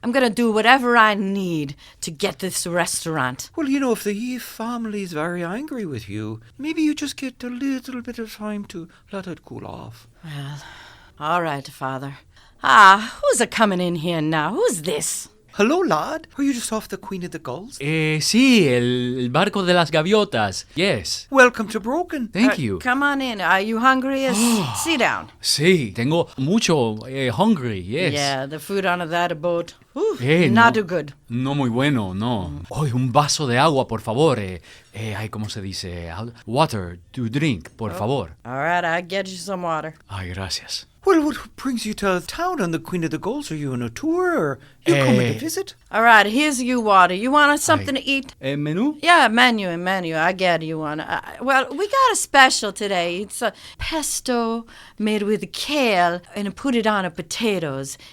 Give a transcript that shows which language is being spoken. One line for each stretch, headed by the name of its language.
English: I'm going to do whatever I need to get this restaurant. Well, if the Eve family is very angry with you, maybe you just get a little bit of time to let it cool off. Well, all right, Father. Who's coming in here now? Who's this? Hello, lad. Are you just off the Queen of the Gulls?
Spanish: Sí, el barco de las gaviotas.
English: Yes. Welcome to Broken. Thank you. Come on in. Are you hungry? Sit down.
Spanish: Sí, tengo mucho
English: hungry, yes. Yeah, the food on that boat. Not too good.
Spanish: No muy bueno, no. Hoy un vaso de agua, por favor. ¿Cómo se dice?
English: Water to drink,
Spanish: por favor.
English: All right, I'll get you some water.
Spanish: Ay, gracias.
English: Well, what brings you to town on the Queen of the Gulls? Are you on a tour or you coming to visit? All right, here's your water. You want something to eat? Menu? Yeah, menu. I get you one. Well, we got a special today. It's a pesto made with kale and put it on potatoes.